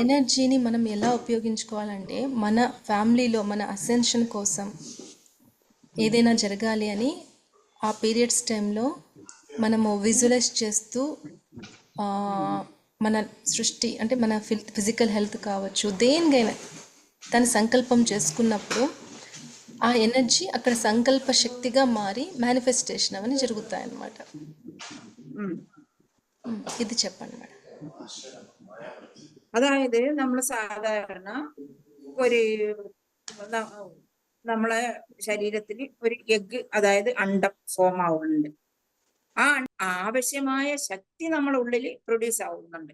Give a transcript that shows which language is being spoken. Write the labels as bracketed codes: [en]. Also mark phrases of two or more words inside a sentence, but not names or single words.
[te] ఎనర్జీని మనం ఎలా ఉపయోగించుకోవాలంటే, మన ఫ్యామిలీలో మన అసెన్షన్ కోసం ఏదైనా జరగాలి అని ఆ పీరియడ్స్ టైంలో మనము విజువలైజ్ చేస్తూ ఆ, మన సృష్టి అంటే మన [en] physical health [te] కావచ్చు, దేనికైనా తన సంకల్పం చేసుకున్నప్పుడు ఆ ఎనర్జీ అక్కడ సంకల్ప శక్తిగా మారి మేనిఫెస్టేషన్ అవన్నీ జరుగుతాయన్నమాట. ఉమ్. ఇది చెప్పండి మేడం. [ml] അതായത് നമ്മൾ സാധാരണ ഒരു ന- നമ്മളെ ശരീരത്തിൽ ഒരു എഗ്, അതായത് അണ്ടം ഫോം ആവുന്നുണ്ട്. ആ ആവശ്യമായ ശക്തി നമ്മുടെ ഉള്ളിൽ പ്രൊഡ്യൂസ് ആവുന്നുണ്ട്.